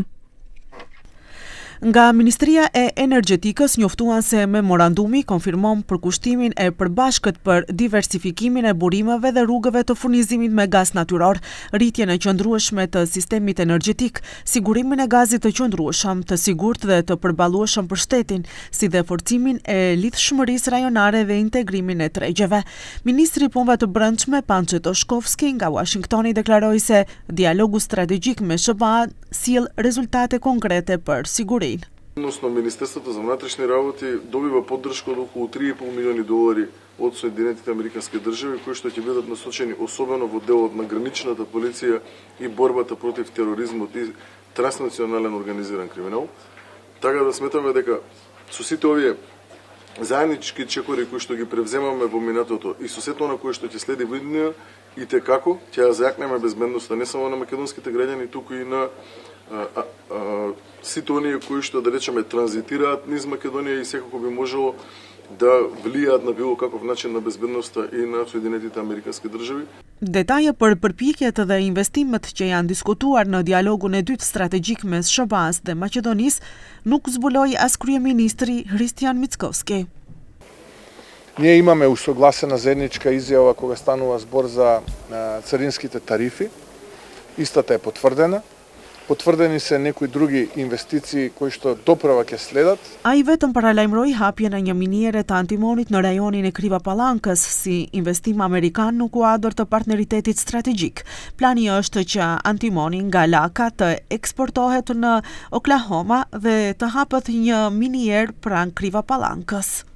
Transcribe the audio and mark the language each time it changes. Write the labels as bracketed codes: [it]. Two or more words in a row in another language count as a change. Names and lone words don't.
[sq] Nga Ministria e Energjetikës njoftuan se memorandumi konfirmon përkushtimin e përbashkët për diversifikimin e burimeve dhe rrugëve të furnizimit me gaz natyror, rritjen e qëndrueshme të sistemit energjetik, sigurimin e gazit të qëndrueshëm, të sigurt dhe të përballueshëm për shtetin, si dhe forcimin e lidhshmërisë rajonare dhe integrimin e tregjeve. Ministri i Punëve të Brendshme Panço Toshkovski nga Washingtoni deklaroi se dialogu strategjik me SBA sjell rezultate konkrete për sigurinë. [mk] Odnosno, Министерството за вътрешни работи добива поддршка од околу $3,5 милиони од Соединетите американски држави, кои што ќе бидат насочени особено во делот на граничната полиција и борбата против тероризмот и транснационален организиран криминал. Така да сметаме дека со сите овие заеднички чекори кои што ги превземаме во минатото и со сето на кое што ќе следи во иднина, и како ќе ја зајакнеме безбедноста не само на македонските граѓани, туку и на сите оние кои што, да речеме, транзитираат низ Македонија и секако би можело да влијаат на било каков начин на безбедноста и на Соединетите американски држави. [sq] Detaje për përpjekjet dhe investimet që janë diskutuar në dialogun e dytë strategjik mes SBA-s dhe Maqedonisë nuk zbuloi as kryeministri Hristijan Mickovski. [mk] Ние имаме усогласена заедничка изјава кога станува збор за царинските тарифи. Истата е потврдена. Потврдени се некои други инвестиции кои што доправа ќе следат. [sq] Ai vetëm paralajmëroi hapjen e një miniere të antimonit në rajonin e Krivapallakës si investim amerikan në kuadër të partneritetit strategjik. Plani është që antimoni nga Laka të eksportohet në Oklahoma dhe të hapet një minier pranë Krivapallakës.